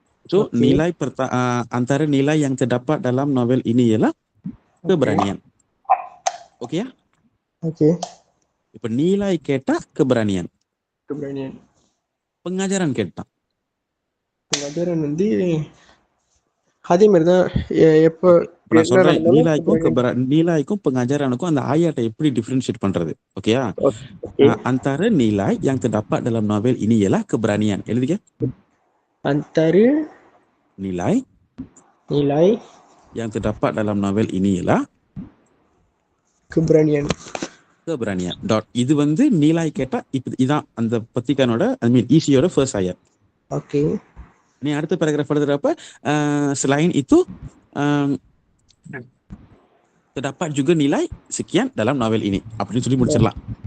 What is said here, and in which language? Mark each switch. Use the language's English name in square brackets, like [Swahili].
[Malay] So nilai antara nilai yang terdapat dalam novel ini ialah keberanian. Oke ya? Oke. [Tamil] இப்போ Nilai கேட்டா keberanian. pengajaran கேட்டான். pengajaran வந்து அதே மாதிரி தான். எப்போ நான் சொல்றேன், நீலாய்க்கும் pengajaranக்கும் அந்த ஆயாட்டை எப்படி டிஃபரன்ஷியேட் பண்றது? ஓகேயா? [Malay] antara nilai yang terdapat dalam novel ini ialah keberanian. [Tamil] எழுதிக்க. [Malay] antara nilai yang terdapat dalam novel ini ialah keberanian. [Tamil] Dot. இது வந்து நீலாய் கேட்டா இதான் அந்த பத்திரிகானோட ஈசியோட ஃபர்ஸ்ட் ஆயர். ஓகே. நீ அடுத்த paragraph எழுதுறப்ப [Malay] selain itu terdapat juga nilai sekian dalam novel ini [Tamil] அப்படின்னு சொல்லி முடிச்சிடலாம்.